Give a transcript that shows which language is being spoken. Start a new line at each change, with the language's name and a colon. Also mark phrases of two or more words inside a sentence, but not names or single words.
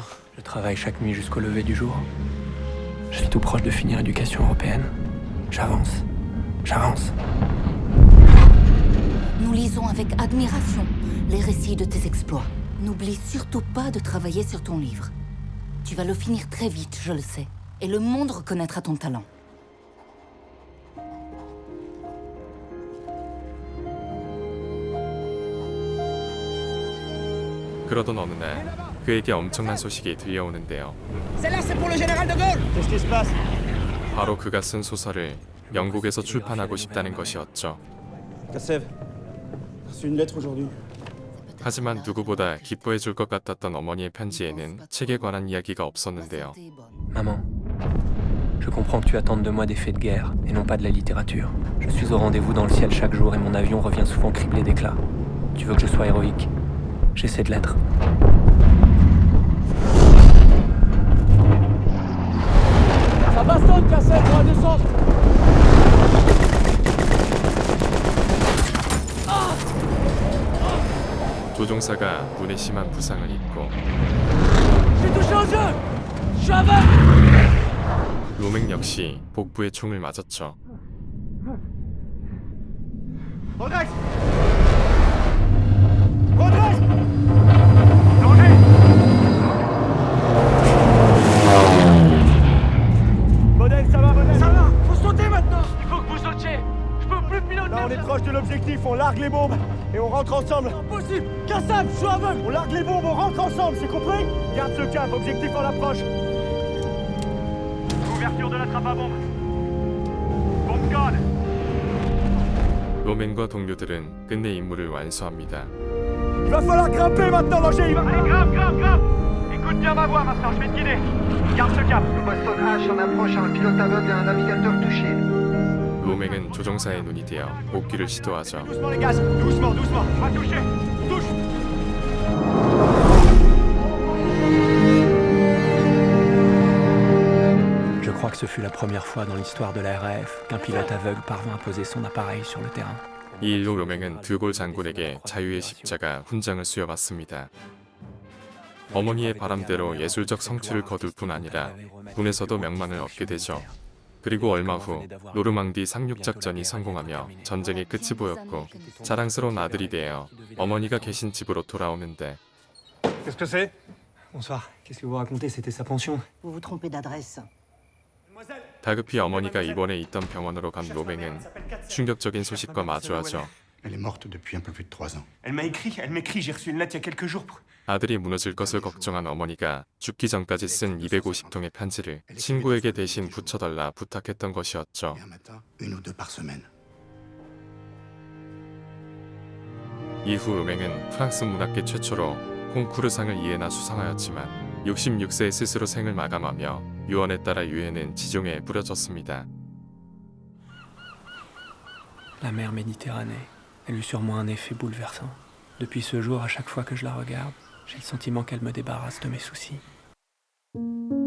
French: Je travaille chaque nuit jusqu'au lever du jour. Je suis tout proche de finir Éducation européenne. J'avance. J'avance. Nous lisons avec admiration les récits de tes exploits. N'oublie surtout pas de travailler sur ton livre. Tu vas le finir très vite, je le sais. Et le monde reconnaîtra ton talent.
Korean: 그러던 어느 날 그에게 엄청난 소식이 들려오는데요.
French: Celle-là, c'est pour le général de Gaulle! Qu'est-ce qui se passe?
Korean: 바로 그가 쓴 소설을 영국에서 출판하고 싶다는 것이었죠.
French: Kassev, reçu une lettre aujourd'hui.
Korean: 하지만 누구보다 기뻐해 줄 것 같았던 어머니의 편지에는 책에 관한 이야기가 없었는데요.
French: Maman, je comprends que tu attendes de moi des faits de guerre et non pas de la littérature. Je suis au rendez-vous dans le ciel chaque jour et mon avion revient souvent criblé d'éclats. Tu veux que je sois héroïque? J'essaie de l'être. Ça bastonne, Kassev, on va descendre.
Korean: 조종사가 눈에 심한 부상을 입고
French: J'ai touché aux yeux. Je suis aveugle.
Korean: 로맹 역시 복부에 총을 맞았죠.
French: Rodrigues! Rodrigues! Danger! Bodel, ça va, Bodel? Ça va! Faut sauter maintenant! Il faut que vous sautiez! Je peux plus piloter! Là, on est proche de l'objectif, on largue les bombes et on rentre ensemble! Impossible! Kassev, je suis aveugle! On largue les bombes, on rentre ensemble, c'est compris? Garde ce cap, objectif en approche! Ouverture de la trappe à bombe! Bombe
Korean: 로맹과 동료들은 끝내 임무를 완수합니다.
French: Il va falloir grimper maintenant, Roger. Allez, grimpe. Écoute bien ma voix maintenant, je vais te guider. Garde ce cap. Boston H en approche, un pilote aveugle et un navigateur touché.
Korean: 로맹은 조종사의 눈이 되어 복귀를 시도하죠.
French: Doucement les gaz, doucement. On va toucher. Touche. Je crois que ce fut la première fois dans l'histoire de la RAF qu'un pilote aveugle parvint à poser son appareil sur le terrain.
Korean: 이 일로 로맹은 드골 장군에게 자유의 십자가 훈장을 수여받습니다. 어머니의 바람대로 예술적 성취를 거둘 뿐 아니라 군에서도 명망을 얻게 되죠. 그리고 얼마 후 노르망디 상륙작전이 성공하며 전쟁의 끝이 보였고 자랑스러운 아들이 되어 어머니가 계신 집으로 돌아오는데
French: Qu'est-ce que c'est? Bonsoir. Qu'est-ce que vous racontez? C'était sa pension. Vous vous trompez d'adresse.
Korean: 다급히 어머니가 입원해 있던 병원으로 간 로맹은 충격적인 소식과 마주하죠.
French: Elle est morte depuis un peu plus de 3 ans. Elle m'écrit, j'ai reçu une lettre il y a quelques jours.
Korean: 아들이 무너질 것을 걱정한 어머니가 죽기 전까지 쓴 250통의 편지를 친구에게 대신 붙여달라 부탁했던 것이었죠.
French: Une ou deux par semaine.
Korean: 이후 로맹은 프랑스 문학계 최초로 콩쿠르상을 2회나 수상하였지만 66세에 스스로 생을 마감하며 유언에 따라 유해는 지종에 뿌려졌습니다.
French: La mer Méditerranée, elle eut sur moi un effet bouleversant. Depuis ce jour, à chaque fois que je la regarde, j'ai le sentiment qu'elle me débarrasse de mes soucis.